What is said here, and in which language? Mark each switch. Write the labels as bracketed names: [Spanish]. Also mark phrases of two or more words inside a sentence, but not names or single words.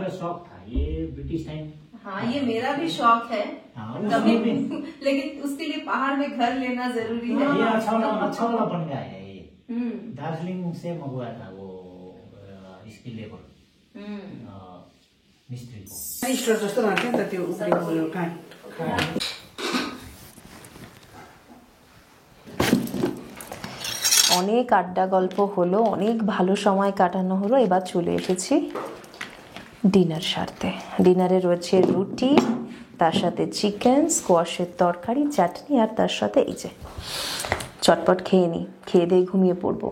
[Hindi] मेरा शौक था, ये [English] British time. [Hindi] हाँ, ये मेरा भी शौक है हाँ, कभी, उसमें भी लेकिन उसके लिए पहाड़ में घर लेना जरूरी है। ये अच्छा वाला बन गया है। ये हम्म, दार्जिलिंग से मंगवाया था वो इसकी लेबर हम्म। मिस्त्री को। [Nepali] इष्ट जस्तो लाग्छ नि त त्यो उब्रेको काठ। [Bangla] অনেক আড্ডা গল্প হলো, অনেক ভালো সময় কাটানো হলো। এবার চলে এসেছি ডিনার সারতে। ডিনারে রয়েছে রুটি, তার সাথে চিকেন, স্কোয়াশের তরকারি, চাটনি, আর তার সাথে এই যে চটপট খেয়ে নিই, খেয়ে দিয়ে ঘুমিয়ে পড়বো।